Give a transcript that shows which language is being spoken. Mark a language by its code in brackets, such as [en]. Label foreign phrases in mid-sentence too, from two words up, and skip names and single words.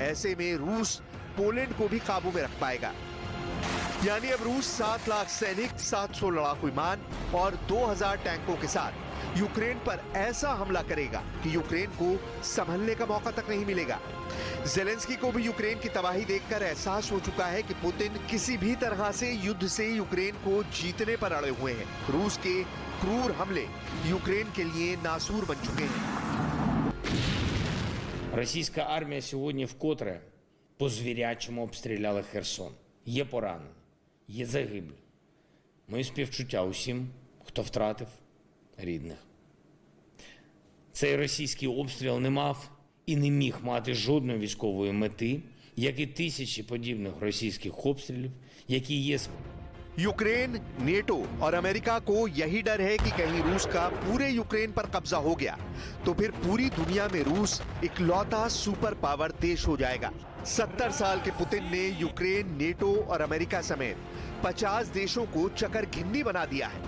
[hi] ऐसे में रूस पोलैंड को भी काबू में रख पाएगा। यानी अब रूस 7 लाख सैनिक, 700 लड़ाकू विमान और 2000 टैंकों के साथ यूक्रेन पर ऐसा हमला करेगा कि यूक्रेन को संभलने का मौका तक नहीं मिलेगा। ज़ेलेंस्की को भी यूक्रेन की तबाही देखकर एहसास हो चुका है कि पुतिन किसी भी तरह से युद्ध से यूक्रेन को जीतने पर अड़े हुए हैं। रूस के क्रूर हमले यूक्रेन के लिए नासूर बन चुके हैं। [uk] Російська армія сьогодні вкотре по-звірячому обстріляла Херсон. Є поранені, є загиблі. Мої співчуття усім, хто втратив рідних. Цей російський обстріл не мав і не міг мати жодної військової мети, як і тисячі подібних російських обстрілів, які є [hi] यूक्रेन, नेटो और अमेरिका को यही डर है कि कहीं रूस का पूरे यूक्रेन पर कब्जा हो गया तो फिर पूरी दुनिया में रूस इकलौता सुपर पावर देश हो जाएगा। 70 साल के पुतिन ने यूक्रेन, नेटो और अमेरिका समेत 50 देशों को चकरघिन्नी बना दिया है।